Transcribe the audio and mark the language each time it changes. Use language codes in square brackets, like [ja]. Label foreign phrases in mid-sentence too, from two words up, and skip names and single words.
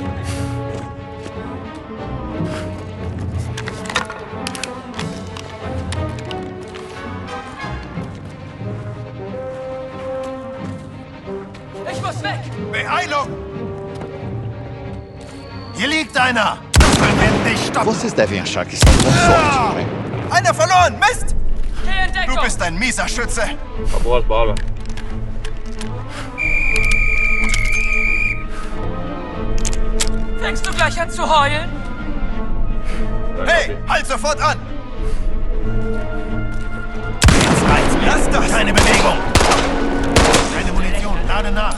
[de] Ich muss weg! Beeilung! Hier liegt einer! Wir werden dich stoppen! [pt] Vocês devem achar que estão com sorte, não é? [de] Einer verloren! Mist! Geh in Deckung! Du bist ein mieser Schütze! [pt] Acabou as balas. [de] Fängst du gleich an zu heulen? Hey, halt sofort an! Jetzt reicht's mir! Lass das! Keine Bewegung! Keine Munition, lade nach!